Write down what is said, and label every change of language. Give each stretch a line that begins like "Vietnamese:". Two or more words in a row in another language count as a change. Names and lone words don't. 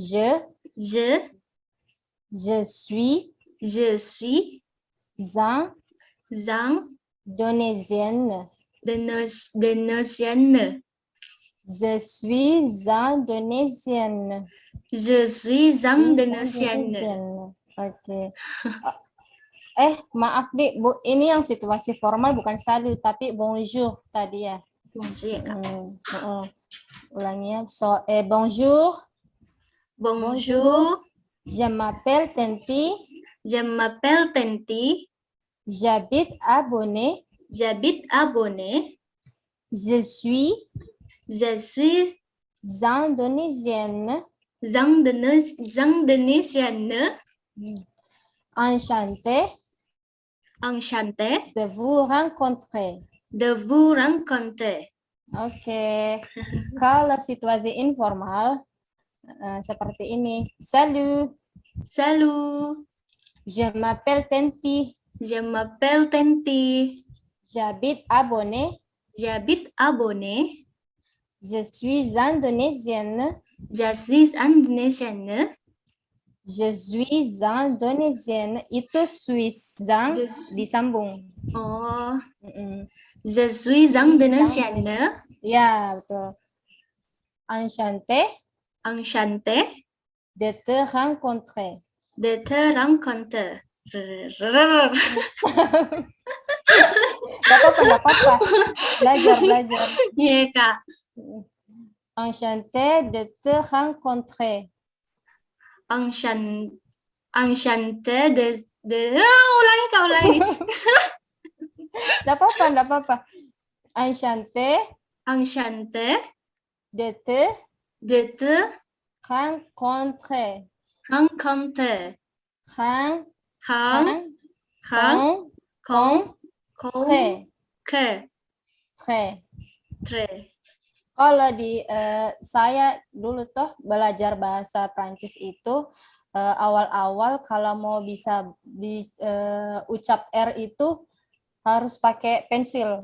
French: Je suis indonésienne. Indonésienne. Je suis indonésienne. Je suis indonésienne.
Indonesian: Oke. Maaf, Dik, Bu. Ini yang situasi formal bukan salut, tapi bonjour tadi ya. Bonjour ya, Kak. Ulangi ya.
French: Bonjour. Bonjour. Je m'appelle Tenti. Je m'appelle Tenti. J'habite à Bonnet. J'habite à Bonnet. Je suis Je suis indonésienne. Indonesienne. Enchantée Enchantée de vous rencontrer. de vous rencontrer.
Indonesian: Oke, kalau situasi informal seperti ini.
French: Salut, Salut. je m'appelle Tenti. Je m'appelle Tenti. J'habite à Bonnet. J'habite à Bonnet. Je suis indonésienne. Je suis indonesienne. Je suis indonésienne.
Indonesian: Itu Swiss, zang
French: Je-
Indonesian: disambung. Oh, Mm-mm.
French: je suis indonesienne.
Indonesian: Ya, betul.
French: Enchanté Enchantée de te rencontrer. de te rencontrer.
Indonesian: Gak apa-apa. Belajar. Iya, Kak.
French: Enchanté de te rencontrer.
Indonesian: Enchanté ulangi, Kak, ulangi. Gak apa-apa.
French: Enchanté Enchanté de te de te rencontrer. rencontrer. Rencontrer.
Indonesian: Kalau di saya dulu tuh belajar bahasa Prancis itu awal-awal kalau mau bisa ucap R itu harus pakai pensil.